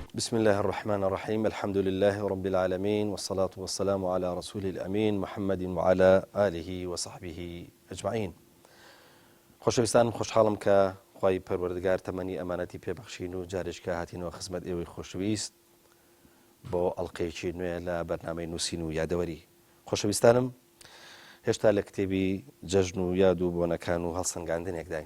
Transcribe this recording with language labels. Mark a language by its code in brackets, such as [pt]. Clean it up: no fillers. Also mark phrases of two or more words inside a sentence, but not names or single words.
[ar] بسم الله الرحمن الرحيم الحمد لله رب العالمين والصلاة والسلام على رسول الأمين محمد وعلى آله وصحبه أجمعين. [ckb] خۆشەویستانم خۆشحاڵم کە خوای پەروەردگار تەمەنی ئەمانەتی پێبەخشین و جارێککە هاتینەوە خزمەت ئێوەی خۆشەویست بۆ ئەڵقەیەکی نوێ لە بەرنامەی نووسین و یادەوەری. خۆشەویستانم هێشتا لە کتێبی جەژن و یاد و بۆنەکان و هەڵسەنگاندنێکداین.